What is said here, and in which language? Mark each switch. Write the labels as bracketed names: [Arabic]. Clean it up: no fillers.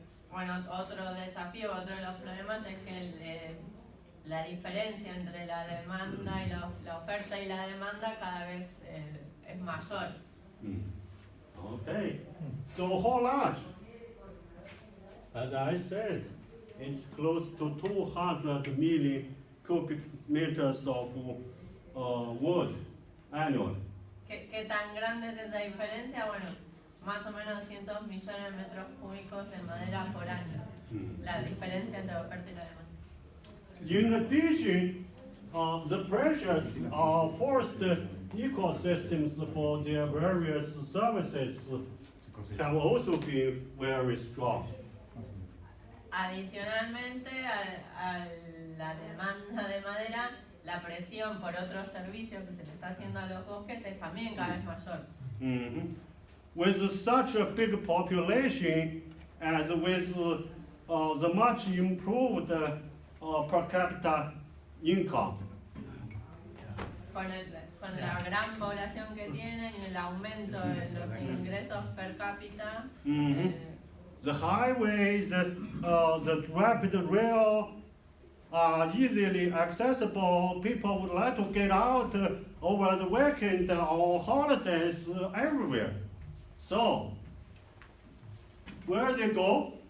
[Spanish] Bueno, otro desafío, otro de los problemas es que la diferencia entre la demanda y la oferta y la demanda cada vez es mayor. [English] Okay, so how large? As I said, it's close to 200 million cubic meters of wood annually. [Spanish] ¿Qué tan grande es esa diferencia? Bueno, más o menos 200 millones de metros cúbicos de madera por año. La diferencia entre la oferta y la demanda. [English] In addition, the pressures of forest ecosystems for their various services have also been very strong. [Spanish] Adicionalmente a la demanda de madera, la presión por otros servicios que se le está haciendo a los bosques es también cada vez mayor. [English] With such a big population and with the much improved per capita income, [Spanish] Con la gran población que tienen y el aumento de los ingresos per cápita, [English] the highways, the rapid rail are easily accessible. People would like to get out over the weekend or holidays everywhere. So, where they go?